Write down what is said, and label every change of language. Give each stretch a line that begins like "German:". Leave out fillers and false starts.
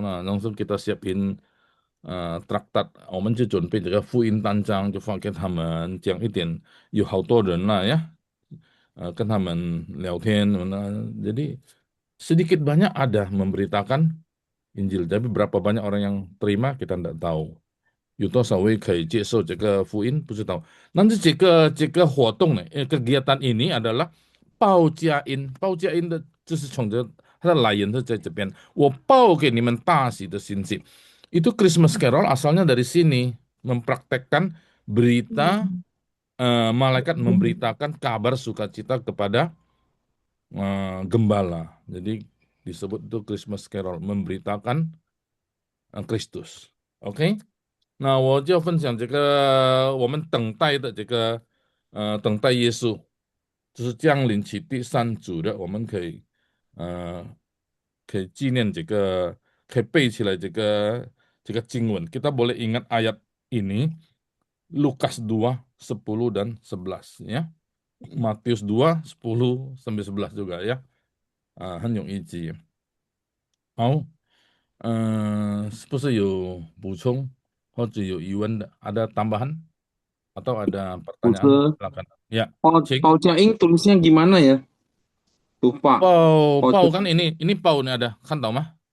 Indonesian: Nah, langsung kita siapin traktat，
Chinese: 我们就准备这个福音单张，就发给他们，讲一点有好多人了呀，跟他们聊天，
Indonesian: jadi sedikit banyak ada memberitakan Injil，tapi berapa banyak orang yang terima kita tidak tahu。
Chinese: 有多少位可以接受这个福音不知道。但是这个活动呢，
Indonesian: kegiatan ini adalah
Chinese: 报佳音的就是从它的来源是在这边，我报给你们大喜的信息。
Indonesian: Itu Christmas Carol asalnya dari sini, mempraktekkan berita, malaikat memberitakan kabar sukacita kepada gembala. Jadi disebut itu Christmas Carol, memberitakan Kristus。
Chinese: OK，那我就分享这个我们等待的这个等待耶稣，就是降临期第三主的，我们可以纪念这个，可以背起来这个经文。
Indonesian: Kita boleh ingat ayat ini Lukas 2:10 dan 11 ya. Matius 2:10-11 juga ya.
Chinese: 很容易记。好，是不是有补充或者有疑问的？
Indonesian: ada tambahan atau ada pertanyaan?
Chinese: 老师，
Indonesian: Silakan. Ya, 请。报佳音 tulisnya gimana ya? Lupa. 报kan ini报nih ada, kan tahu mah?